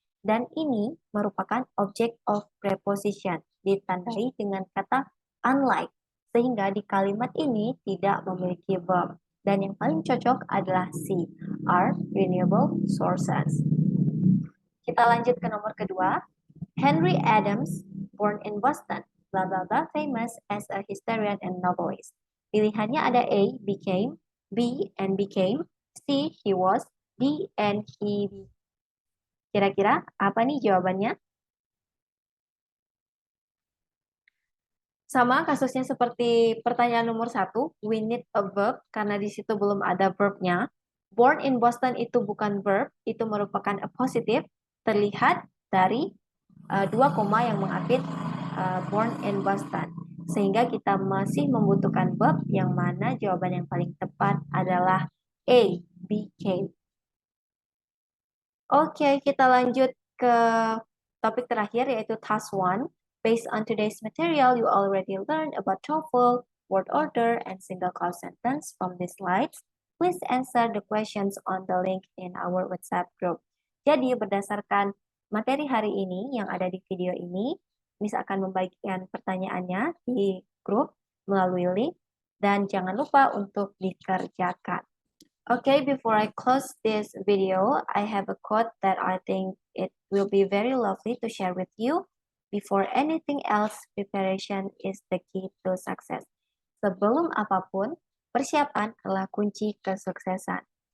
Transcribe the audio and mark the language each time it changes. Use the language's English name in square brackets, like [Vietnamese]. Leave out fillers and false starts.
[Indonesian] Dan ini merupakan [English] object of preposition, [Indonesian] ditandai dengan kata unlike, sehingga di kalimat ini tidak memiliki verb. Dan yang paling cocok adalah C, [English] are renewable sources. [Indonesian] Kita lanjut ke nomor kedua. [English] Henry Adams, born in Boston, blah blah blah, famous as a historian and novelist. [Indonesian] Pilihannya ada A, became, B, and became, C, he was, D, and he. Kira-kira apa nih jawabannya? Sama kasusnya seperti pertanyaan nomor 1, [English] we need a verb, [Indonesian] karena di situ belum ada verbnya. Born in Boston itu bukan verb, itu merupakan [English] a positive, [Indonesian] terlihat dari dua koma yang mengapit born in Boston. Sehingga kita masih membutuhkan verb yang mana jawaban yang paling tepat adalah A, became. Oke, kita lanjut ke topik terakhir yaitu task 1. [English] Based on today's material, you already learned about TOEFL, word order, and single clause sentence from these slides. Please answer the questions on the link in our WhatsApp group. [Indonesian] Jadi berdasarkan materi hari ini yang ada di video ini, Miss akan membagikan pertanyaannya di grup melalui link dan jangan lupa untuk dikerjakan. [English] Okay, before I close this video, I have a quote that I think it will be very lovely to share with you. Before anything else, preparation is the key to success. [Indonesian] Sebelum apapun, persiapan adalah kunci kesuksesan.